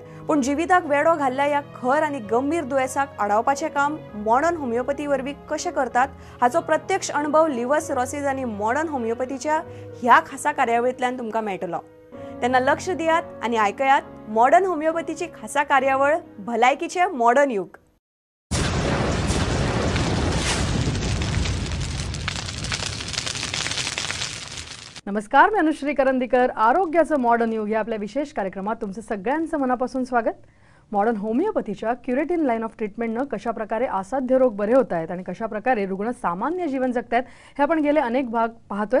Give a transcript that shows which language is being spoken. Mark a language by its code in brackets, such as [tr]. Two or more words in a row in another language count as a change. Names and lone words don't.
[kok] पण जिविताक वेडो घाल्ल्या ह्या खर आनी गंभीर दुयेसाक आडावपाचें काम मॉडर्न होमिओपॅथी वरवीं कशें करतात हाचो प्रत्यक्ष अनुभव [en] liver cirrhosis [kok] आनी मॉडर्न होमिओपॅथीच्या ह्या खासा कार्यावळींतल्यान तुमकां मेळटलो. तेन्ना लक्ष दियात आनी आयकयात मॉडर्न होमिओपॅथीची खासा कार्यावळ भलायकीचे मॉडर्न युग. [mr] नमस्कार, मी अनुश्री करंदीकर. आरोग्याचं मॉडर्न युग या आपल्या विशेष कार्यक्रमात तुमचं सगळ्यांचं मनापासून स्वागत. मॉडर्न होमिओपॅथीच्या [en] curative line of treatment [mr] कशा प्रकारे असाध्य रोग बरे होत आहेत आणि कशा प्रकारे रुग्ण सामान्य जीवन जगतायत हे आपण गेले अनेक भाग पाहतोय.